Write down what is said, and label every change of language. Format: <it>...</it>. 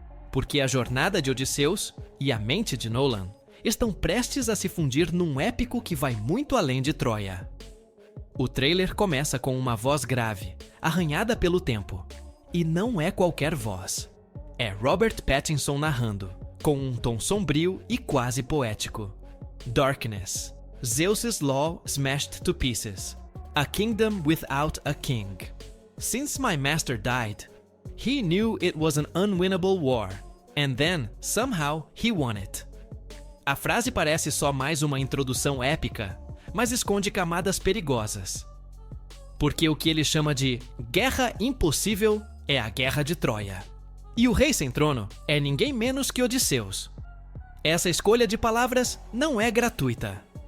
<pt>Porque a jornada de Odisseus e a mente de Nolan estão prestes a se fundir num épico que vai muito além de Troia. O trailer começa com uma voz grave, arranhada pelo tempo. E não é qualquer voz. É Robert Pattinson narrando, com um tom sombrio e quase poético.</pt> <en>Darkness. Zeus's law smashed to pieces. A kingdom without a king. Since my master died, he knew it was an unwinnable war, and then, somehow, he won it.</en> <pt>A frase parece só mais uma introdução épica, mas esconde camadas perigosas. Porque o que ele chama de guerra impossível é a Guerra de Troia. E o rei sem trono é ninguém menos que Odisseus. Essa escolha de palavras não é gratuita.</pt>